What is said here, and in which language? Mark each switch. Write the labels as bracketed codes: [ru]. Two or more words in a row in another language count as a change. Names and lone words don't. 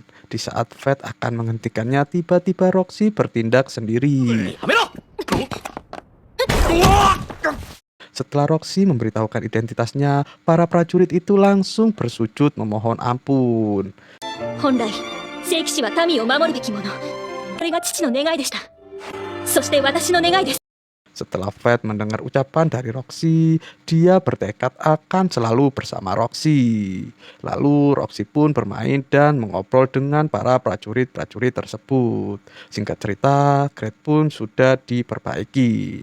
[id] Di saat Fate akan menghentikannya, tiba-tiba Roxy bertindak sendiri. [ja] やめろ。 [id] Setelah Roxy memberitahukan identitasnya, para prajurit itu langsung bersujud memohon ampun. [ja] 本来聖騎士は民を守るべきもの。 これが父の願いでした。そして私の願いです。 [id] Setelah Fat mendengar ucapan dari Roxy, dia bertekad akan selalu bersama Roxy. Lalu Roxy pun bermain dan mengobrol dengan para prajurit-prajurit tersebut. Singkat cerita, Grade pun sudah diperbaiki.